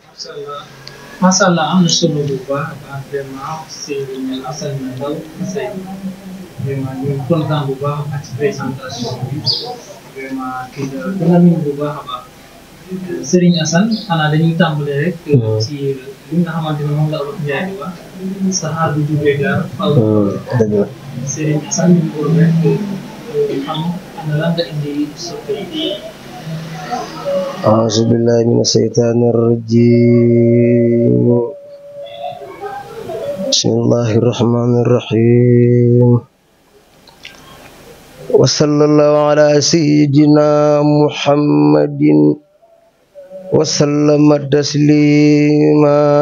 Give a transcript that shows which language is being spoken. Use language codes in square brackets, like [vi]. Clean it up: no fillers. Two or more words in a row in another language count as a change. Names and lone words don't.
[ar] ما شاء الله [wo] am na solo bu baax vraiment Serigne Assane Ndao vraiment ñu ngi kontaan bu baax ak présentation bi vraiment kii la gën a miin bu baax a baax Serigne Assane xanaa dañuy tàmbale rek. ci li nga xamante ne moom la Olof Njaay di wax saxaar bu jubee gaar faaw. dëgg la Serigne Assane ñu ko rek xam ana lan nga indi soppe yi. [ar] أعوذ بالله من الشيطان الرجيم بسم الله الرحمن الرحيم وصلى الله على سيدنا محمد وسلم تسليما